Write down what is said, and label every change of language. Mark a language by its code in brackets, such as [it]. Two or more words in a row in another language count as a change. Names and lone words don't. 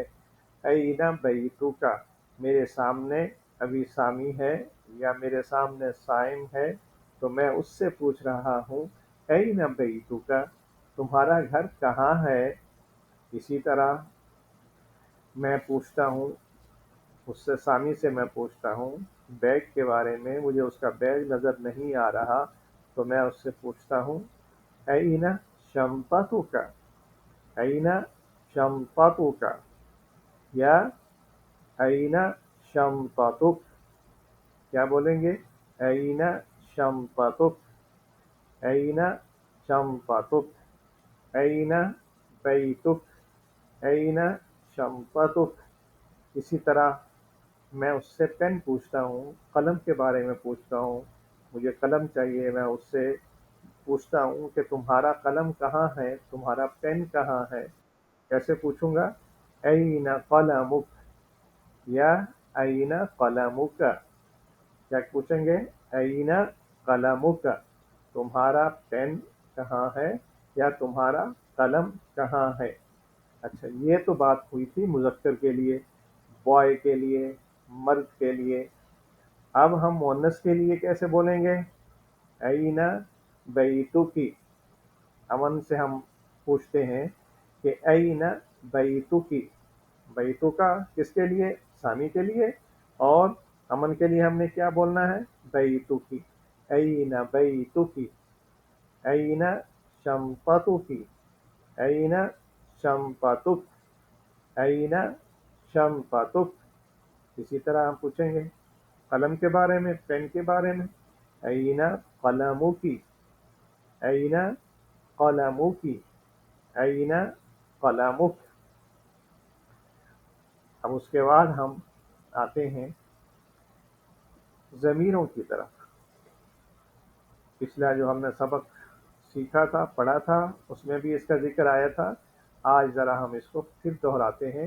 [ar] این بیتوکا، [ur] میرے سامنے ابھی سامی ہے یا میرے سامنے صائم ہے تو میں اس سے پوچھ رہا ہوں [ar] این بیتوکا، [ur] تمہارا گھر کہاں ہے؟ اسی طرح میں پوچھتا ہوں اس سے، سامی سے میں پوچھتا ہوں بیگ کے بارے میں، مجھے اس کا بیگ نظر نہیں آ رہا تو میں اس سے پوچھتا ہوں [ar] این شنطتک، این شنطتک، [ur] یا [ar] این شنطتک، [ur] کیا بولیں گے؟ [ar] این شنطتک، این شنطتک، این بیتک، این شنطتک۔ [ur] اسی طرح میں اس سے پین پوچھتا ہوں، قلم کے بارے میں پوچھتا ہوں، مجھے قلم چاہیے، میں اس سے پوچھتا ہوں کہ تمہارا قلم کہاں ہے، تمہارا پین کہاں ہے۔ کیسے پوچھوں گا؟ [ar] این قلمک، [ur] یا [ar] این قلمک، [ur] کیا پوچھیں گے؟ [ar] این قلمک، [ur] تمہارا پین کہاں ہے یا تمہارا قلم کہاں ہے۔ اچھا، یہ تو بات ہوئی تھی مذکر کے لیے، بوائے کے لیے، مرد کے لیے۔ اب ہم مؤنث کے لیے کیسے بولیں گے؟ [ar] این بیتکی، [ur] امن سے ہم پوچھتے ہیں کہ [ar] این بیتکی، [ur] بیتکا کس کے لیے؟ سامی کے لیے، اور امن کے لیے ہم نے کیا بولنا ہے؟ [ar] بیتکی، این بیتکی، این شنطتک، این شنطتک، این شنطتک۔ [ur] اسی طرح ہم پوچھیں گے قلم کے بارے میں، پین کے بارے میں، [ar] این قلمکی، این قلمکی، این قلمک۔ [ur] اب اس کے بعد ہم آتے ہیں ضمیروں کی طرف۔ پچھلا جو ہم نے سبق سیکھا تھا، پڑھا تھا، اس میں بھی اس کا ذکر آیا تھا۔ آج ذرا ہم اس کو پھر دہراتے ہیں۔